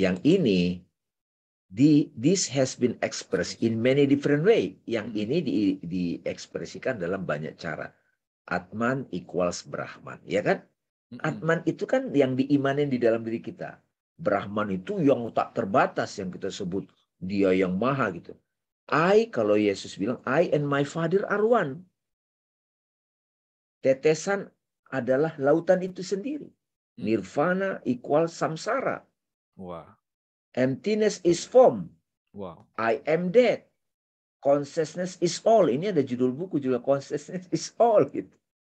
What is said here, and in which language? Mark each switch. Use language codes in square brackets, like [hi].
[id] yang ini [en] this has been expressed in many different way. [id] Yang ini diekspresikan dalam banyak cara. [en] Atman equals Brahman, [id] ya kan? Atman itu kan yang diimanin di dalam diri kita. Brahman itu yang tak terbatas yang kita sebut dia yang maha gitu. Kalau Yesus bilang [en] I and my Father are one. [id] Tetesan adalah lautan itu sendiri. [en] Nirvana equals samsara. Wow. Emptiness is form. Wow. I am dead. Consciousness is all. [id] Ini ada judul buku juga, [en] Consciousness is all [id] gitu.